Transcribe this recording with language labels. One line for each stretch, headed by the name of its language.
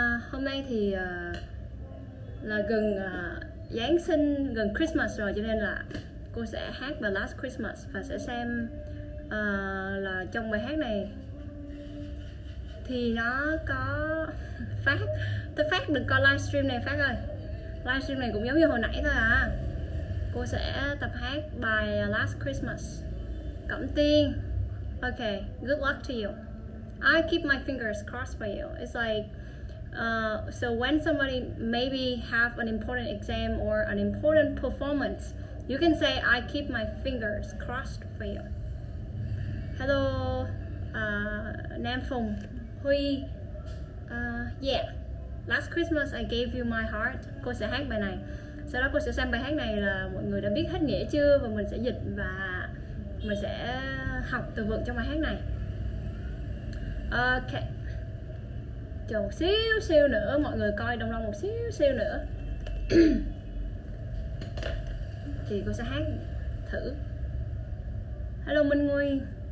Vietnamese: Hôm nay thì là gần Giáng sinh, gần Christmas rồi, cho nên là cô sẽ hát The Last Christmas và sẽ xem là trong bài hát này thì nó có Phát đừng coi livestream này Phát ơi. Livestream này cũng giống như hồi nãy thôi à. Cô sẽ tập hát bài Last Christmas.
English: Cẩm Tiên. Okay, good luck to you. I keep my fingers crossed for you. It's like so when somebody maybe have an important exam or an important performance, you can say I keep my fingers crossed for you. Hello, Nam Phùng, Huy. Yeah, Last Christmas I gave you my heart.
Vietnamese: Cô sẽ hát bài này. Sau đó cô sẽ xem bài hát này là mọi người đã biết hết nghĩa chưa, và mình sẽ dịch và mình sẽ học từ vựng trong bài hát này. Ok. Chờ một xíu nữa, mọi người coi đông một xíu nữa thì cô sẽ hát thử. Hello Minh Nguyên.